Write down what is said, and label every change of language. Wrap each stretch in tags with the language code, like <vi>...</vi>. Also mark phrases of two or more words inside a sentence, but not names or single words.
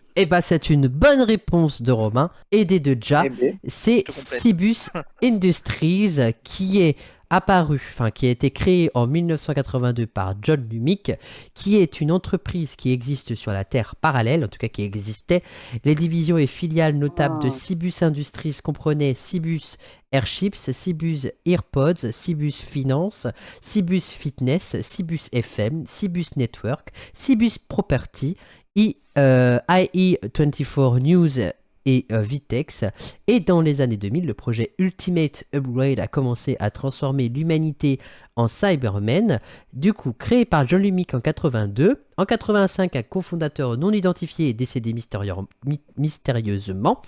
<fr>Et bah c'est une bonne réponse de Romain, aidé de Ja. Eh ben, C'est Je te complète. Cibus Industries qui est apparu, enfin qui a été créé en 1982 par John Lumic, qui est une entreprise qui existe sur la Terre parallèle, en tout cas qui existait. Les divisions et filiales notables de Cibus Industries comprenaient Cibus Airships, Cibus Earpods, Cibus Finance, Cibus Fitness, Cibus FM, Cibus Network, Cibus Property, IE24 News et Vitex. Et dans les années 2000, le projet Ultimate Upgrade a commencé à transformer l'humanité en Cybermen. Du coup, créé par John Lumic en 82. En 85, un cofondateur non identifié est décédé mystérieusement.</fr>